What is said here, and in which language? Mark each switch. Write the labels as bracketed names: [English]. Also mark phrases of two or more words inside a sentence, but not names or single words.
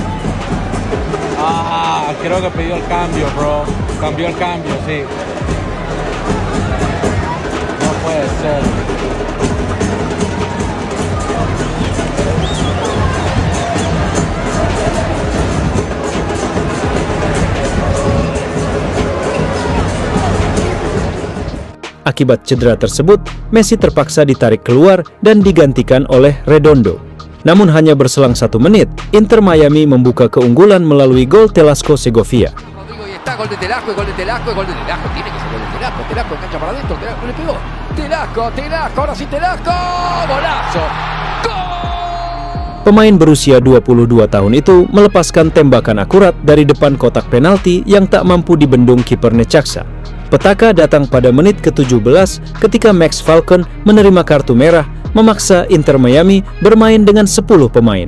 [Spanish] Creo que pidió el cambio, bro. Cambió el cambio, sí. No puede ser. [Indonesian] Akibat cedera tersebut, Messi terpaksa ditarik keluar dan digantikan oleh Redondo. Namun hanya berselang 1 menit, Inter Miami membuka keunggulan melalui gol Telasco Segovia. [Spanish] Gol de Telasco, gol de Telasco, gol de Telasco, tiene que ser gol de Telasco, Telasco engancha para adentro, Telasco le pegó, Telasco, ahora sí Telasco, golazo, gol! [Indonesian] Pemain berusia 22 tahun itu melepaskan tembakan akurat dari depan kotak penalti yang tak mampu dibendung kiper Necaxa. Petaka datang pada menit ke-17 ketika Max Falcon menerima kartu merah, memaksa Inter Miami bermain dengan 10 pemain.